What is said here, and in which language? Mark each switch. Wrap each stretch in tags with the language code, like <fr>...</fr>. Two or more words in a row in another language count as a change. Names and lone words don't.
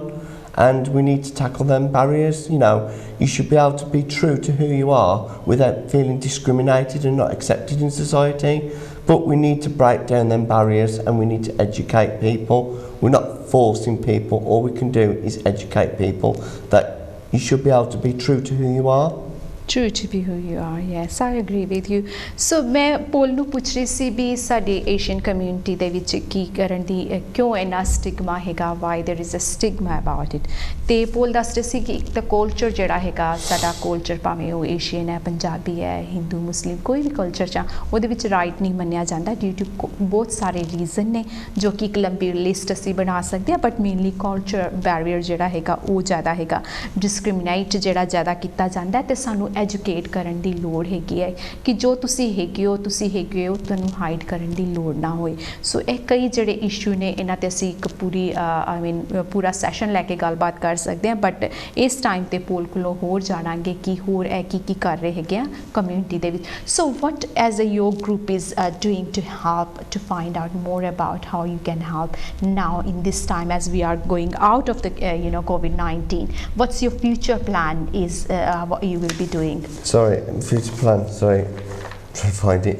<en>And we need to tackle them barriers. You know, you should be able to be true to who you are without feeling discriminated and not accepted in society. But we need to break down them barriers and we need to educate people. We're not forcing people. All we can do is educate people that you should be able to be true to who you are. True to be who you are, yes, I agree with you.</en> <pa>So मैं पोल ਨੂੰ ਪੁੱਛ ਰਹੀ ਸੀ ਵੀ ਸਾਡੇ ਏਸ਼ੀਅਨ ਕਮਿਊਨਿਟੀ ਦੇ ਵਿੱਚ ਕੀ ਕਰਨ ਦੀ ਕਿਉਂ ਇੰਨਾ ਸਟਿਗਮਾ ਹੈਗਾ</pa> <en>why there is a stigma about it</en> <pa>ਤੇ ਪੋਲ ਦੱਸ ਰਹੇ ਸੀ ਕਿ ਇੱਕ ਤਾਂ ਕਲਚਰ ਜਿਹੜਾ ਹੈਗਾ ਸਾਡਾ ਕਲਚਰ ਭਾਵੇਂ ਉਹ ਏਸ਼ੀਅਨ ਹੈ ਪੰਜਾਬੀ ਹੈ ਹਿੰਦੂ ਮੁਸਲਿਮ ਕੋਈ ਵੀ ਕਲਚਰ ਚ ਉਹਦੇ ਵਿੱਚ ਰਾਈਟ ਨਹੀਂ ਮੰਨਿਆ ਜਾਂਦਾ</pa> <en>due to</en> <pa>ਬਹੁਤ ਸਾਰੇ ਰੀਜ਼ਨ ਨੇ ਜੋ ਕਿ ਇੱਕ ਲੰਬੀ ਲਿਸਟ ਅਸੀਂ ਬਣਾ ਸਕਦੇ ਹਾਂ</pa> <en>but mainly culture barrier</en> <pa>ਜਿਹੜਾ ਹੈਗਾ ਉਹ ਜ਼ਿਆਦਾ ਹੈਗਾ ਡਿਸਕ੍ਰਿਮੀਨੇਟ ਜਿਹੜਾ ਜ਼ਿਆਦਾ ਕੀਤਾ ਜਾਂਦਾ ਤੇ ਸਾਨੂੰ ਐਜੂਕੇਟ ਕਰਨ ਦੀ ਲੋੜ ਹੈਗੀ ਹੈ ਕਿ ਜੋ ਤੁਸੀਂ ਹੈਗੇ ਹੋ ਤੁਹਾਨੂੰ ਹਾਈਡ ਕਰਨ ਦੀ ਲੋੜ ਨਾ ਹੋਏ ਸੋ ਇਹ ਕਈ ਜਿਹੜੇ ਇਸ਼ੂ ਨੇ ਇਹਨਾਂ ਤੇ ਅਸੀਂ ਇੱਕ ਪੂਰੀ</pa> <en>I mean</en> <pa>ਪੂਰਾ ਸੈਸ਼ਨ ਲੈ ਕੇ ਗੱਲਬਾਤ ਕਰ ਸਕਦੇ ਹਾਂ ਬਟ ਇਸ ਟਾਈਮ ਤੇ ਪੋਲ ਕੋਲੋਂ ਹੋਰ ਜਾਣਾਂਗੇ ਕਿ ਹੋਰ ਇਹ ਕੀ ਕਰ ਰਹੇ ਹੈਗੇ ਆ ਕਮਿਊਨਿਟੀ ਦੇ ਵਿੱਚ ਸੋ</pa> <en>what as a your group is doing to help to find out more about how you can help now in this time as we are going out of the COVID-19 what's your future plan is what you will be doing Sorry, future plan. Sorry, try to find it.</en>